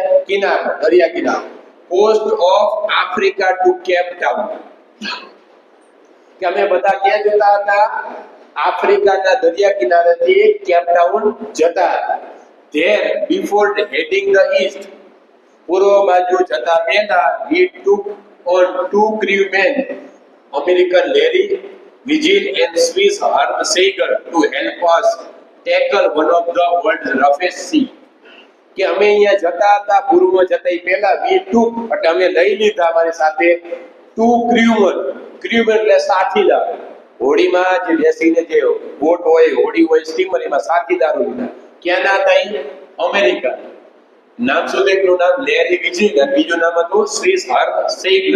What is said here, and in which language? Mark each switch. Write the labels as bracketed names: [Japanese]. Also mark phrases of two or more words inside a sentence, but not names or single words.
[Gujarati] કિનારો, દરિયા કિનારો. [English] coast of Africa to Cape Town. [Gujarati] કે અમે બધા ક્યાં જતા હતા? આફ્રિકાના દરિયા કિનારેથી કેપ ટાઉન જતા હતા. [English] there before heading the east, [Gujarati] પૂર્વ બાજુ જતા પહેલા [English] we took on 2 crewmen, American Larry Vigil and Swiss Herb Seiger, to help us tackle one of the world's roughest sea. [Gujarati] કે અમે અહીંયા જતા હતા, પૂર્વમાં જતા એ પહેલા [English] we took [Gujarati] એટલે અમે લઈ લીધા અમારી સાથે 2 crewmen એટલે સાથીદાર. હોડીમાં જે બેસીને જે બોટ હોય, હોડી હોય, સ્ટીમર, એમાં સાથીદારો લીધા. ક્યાંના હતા? અમેરિકા. નામ શું એકનું નામ? લેરી વિજિલ અને બીજું નામ હતું સ્વિસ હર્બ સેઇગલર.